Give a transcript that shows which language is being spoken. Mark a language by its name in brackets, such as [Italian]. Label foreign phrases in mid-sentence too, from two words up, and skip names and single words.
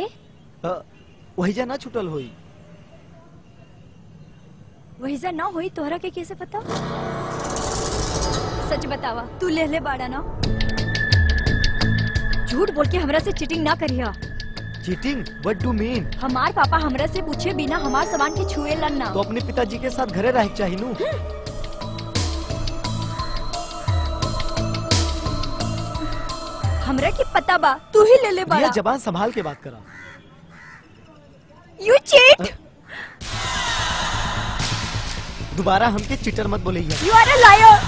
[Bhojpuri] वहीजा ना छुटल होई। वहीजा ना होई तोहरा के कैसे पता? सच बतावा, तू ले बाड़ा ना? झूठ बोल के हमरा से चीटिंग ना करिया। चीटिंग? [English] What do you mean? [Bhojpuri] हमार पापा हमरा से पूछे बिना हमार सामान के छुए ना। तो अपने पिताजी के साथ घरे रह चाहिए नू। हमरा की पता बा, तू ही ले बाड़ा। ये जबान संभाल के बात करा। [English] You cheat! [Bhojpuri] दोबारा हमके चीटर मत बोलिए। [English] You are a liar!